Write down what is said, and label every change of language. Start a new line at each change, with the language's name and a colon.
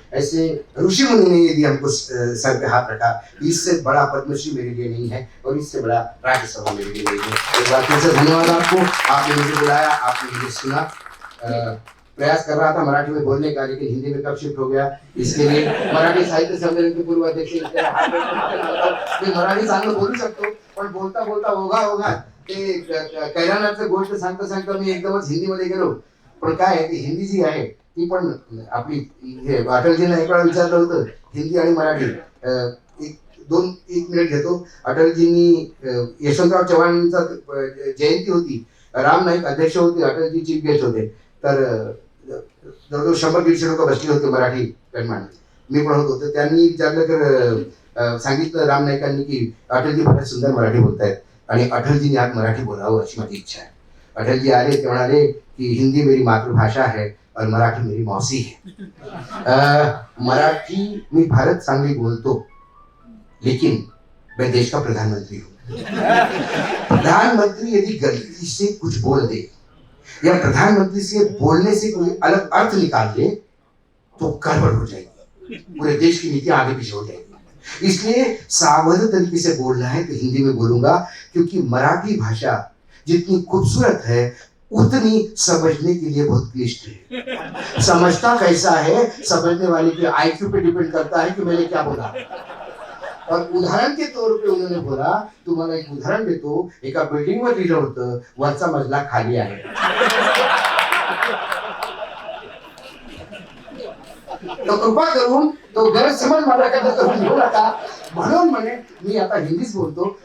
Hindi: ऐसे ऋषि मुनि ने यदि हमको सर पे हाथ रखा, इससे बड़ा पद्मश्री मेरे लिए नहीं है और इससे बड़ा राज्यसभा मेरे लिए नहीं है। एक बार फिर से धन्यवाद आपको, आपने मुझे बुलाया, आपने मुझे सुना। प्रयास कर रहा था मराठी में बोलने का, लेकिन हिंदी में कब शिफ्ट हो गया। इसके लिए मराठी साहित्य सम्मेलन के पूर्व अध्यक्ष
Marathi: मी मराठी चांगलं बोलू शकतो, पण बोलता बोलता ओघा ते कैरानाचं गोष्ट सांगता सांगता मी एकदमच हिंदीमध्ये गेलो। पण काय आहे ती हिंदी जी आहे ती पण आपली अटलजींना एक वेळा विचारलं होतं हिंदी आणि मराठी। एक मिनिट घेतो। अटलजींनी यशवंतराव चव्हाणांचा जयंती होती, राम नाईक अध्यक्ष होते, अटलजी चीफ गेस्ट होते, तर जवळजवळ 100-150 लोक बसले होते मराठी गणमान्य, मी पण होतो। तर त्यांनी विचारलं तर सांगितलं राम नाईकांनी की अटलजी फार सुंदर मराठी बोलतायत आणि अटलजींनी आज मराठी बोलावं अशी माझी इच्छा आहे। अटलजी आले ते म्हणाले
Hindi: कि हिंदी मेरी मातृभाषा है और मराठी मेरी मौसी है।
Marathi: मराठी मी भारत चांगली बोलतो,
Hindi: लेकिन मैं देश का प्रधानमंत्री हूँ। प्रधानमंत्री यदि गलती से कुछ बोल दे या प्रधानमंत्री से बोलने से कोई अलग अर्थ निकाल दे तो गड़बड़ हो जाएगी, पूरे देश की नीति आगे पीछे हो जाएगी। इसलिए सावध तरीके से बोलना है तो हिंदी में बोलूंगा, क्योंकि मराठी भाषा जितनी खूबसूरत है उतनी समझने के लिए बहुत क्लिष्ट है। समझता कैसा है समझने वाले के आईक्यू पे डिपेंड करता है कि मैंने क्या बोला। और उदाहरण के तौर पे उन्होंने बोला,
Marathi: तुम्हाला एक उदाहरण देतो, एका बिल्डिंग वर लिहिलं होतं वरचा मजला खाली आहे। तो कृपा करून तो गैरसमज माझ्याकडे करून घेऊ नका, म्हणून म्हणे मी आता हिंदीच बोलतो।